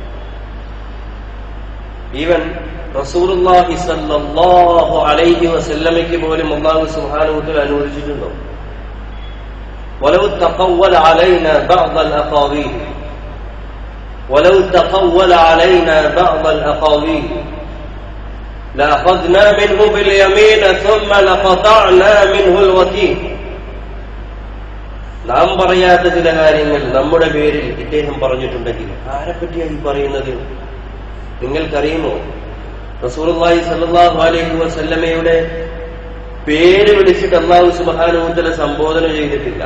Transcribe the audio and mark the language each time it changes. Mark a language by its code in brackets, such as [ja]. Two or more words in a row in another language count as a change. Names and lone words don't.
[ml] ഈവൻ [ar] رسول الله صلى الله عليه وسلم [ml] പോലും [ar] الله سبحانه وتعالى [ml] അനുവദിച്ചിട്ടുണ്ടോ? [ar] ولو تقول علينا بعض الأقاويل، ولو تقول علينا بعض الأقاويل لأخذنا منه باليمين ثم لقطعنا منه الوتين. [ml] നാം പറയാത്ത ചില കാര്യങ്ങൾ നമ്മുടെ പേരിൽ ഇദ്ദേഹം പറഞ്ഞിട്ടുണ്ടെങ്കിൽ ആരെപ്പറ്റിയാണ് ഈ പറയുന്നത്? നിങ്ങൾക്കറിയുമോ? [ar] رسول الله صلى الله عليه وسلم [ml] പേര് വിളിച്ചിട്ട് [ar] الله سبحانه وتعالى [ml] സംബോധന ചെയ്തിട്ടില്ല.